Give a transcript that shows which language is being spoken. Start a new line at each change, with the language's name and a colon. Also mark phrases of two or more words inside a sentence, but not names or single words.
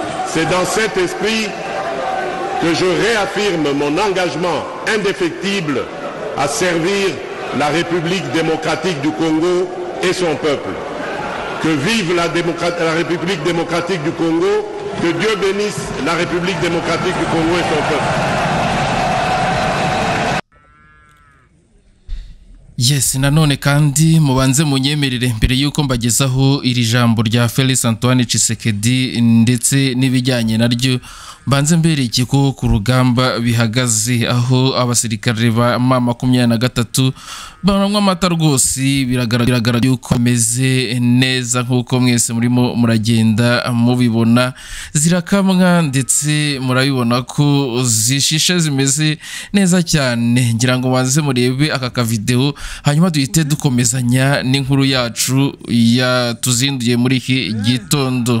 French: C'est dans cet esprit que je réaffirme mon engagement indéfectible à servir la République démocratique du Congo et son peuple. Que vive la République démocratique du Congo, que Dieu bénisse la République démocratique du Congo et son peuple.
Kinyarwanda: Yes, nanone kandi mubanze munyemerere mbere yuko mbagezaho iri jambo rya Félix Antoine Tshisekedi ndetse n'ibijyanye naryo mbanze mbereke ko ku rugamba bihagaze aho abasirikare ba M23 baramwa amata rwose biragaragara yuko ameze neza nkuko mwese murimo muragenda mubibona zirakamwa ndetse murabibona ko zishishe zimeze neza cyane ngira ngo banze murebe aka video hanyuma duhite dukomezanya n'inkuru yacu ya tuzinduye muri iki gitondo.